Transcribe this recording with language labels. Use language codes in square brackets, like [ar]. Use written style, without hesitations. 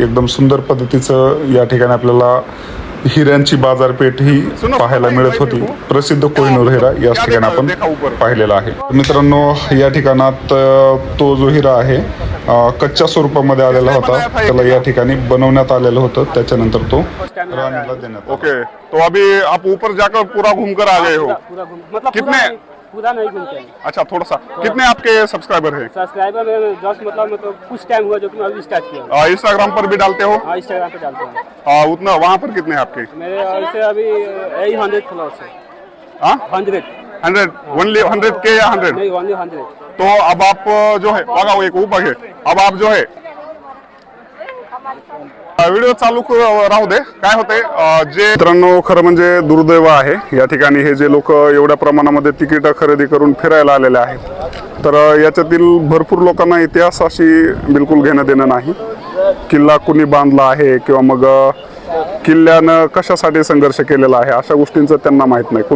[mr] एकदम सुंदर पद्धतीचं या ठिकाणी आपल्याला हिऱ्यांची बाजारपेठ ही पाहायला मिळत होती. प्रसिद्ध कोहिनूर हिरा याच ठिकाणी आपण पाहिलेला आहे. मित्रांनो, या ठिकाणात तो जो हिरा आहे कच्च्या स्वरूपामध्ये आलेला होता, त्याला या ठिकाणी बनवण्यात आलेलं होतं. त्याच्यानंतर तो राणीला देण्यात. [hi] ओके, तो अभी आप ऊपर जाकर पूरा घूम कर आ गए हो? मतलब कितने? पूरा नहीं घूमते हैं। अच्छा, थोड़ा सा कितने आपके सब्सक्राइबर हैं? सब्सक्राइबर जस्ट मतलब कुछ टाइम हुआ जो कि मैं अभी स्टार्ट किया। इंस्टाग्राम पर भी डालते हो? हाँ, इंस्टाग्राम पे डालते हैं। उतना वहाँ पर कितने हैं आपके? मेरे ऐसे अभी यही 100 फॉलोअर्स है। हाँ, 100 100 ओनली 100 के या 100? नहीं, ओनली 100। तो अब आप जो है बघा एक ऊपर है, अब आप जो है व्हिडिओ [mr] चालू राहू दे. काय होते जे मित्रांनो, खरं म्हणजे दुर्दैव आहे या ठिकाणी हे जे लोक एवढ्या प्रमाणामध्ये तिकीट खरेदी करून फिरायला आलेले आहेत, तर याच्यातील भरपूर लोकांना इतिहासाशी बिलकुल घेणं देणं नाही. किल्ला कुणी बांधला आहे किंवा मग किल्ल्यानं कशासाठी संघर्ष केलेला आहे अशा गोष्टींचं त्यांना माहीत नाही.